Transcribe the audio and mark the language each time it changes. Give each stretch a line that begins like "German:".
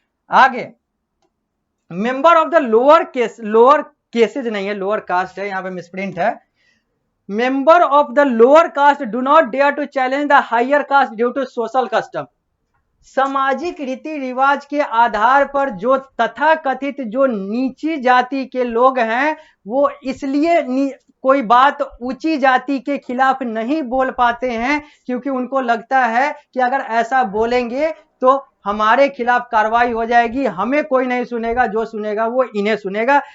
Hindi: आगे,
English: member of the lower cases
Hindi: नहीं है, लोअर कास्ट है, यहाँ पे मिसप्रिंट है।
English: Member of the lower caste do not dare to challenge the higher caste due to social custom.
Hindi: सामाजिक रीति रिवाज के आधार पर जो तथाकथित जो नीची जाति के लोग हैं वो इसलिए कोई बात ऊंची जाति के खिलाफ नहीं बोल पाते हैं क्योंकि उनको लगता है कि अगर ऐसा बोलेंगे तो हमारे खिलाफ कार्रवाई हो जाएगी, हमें कोई नहीं सुनेगा, जो सुनेगा वो इन्हें सुनेगा।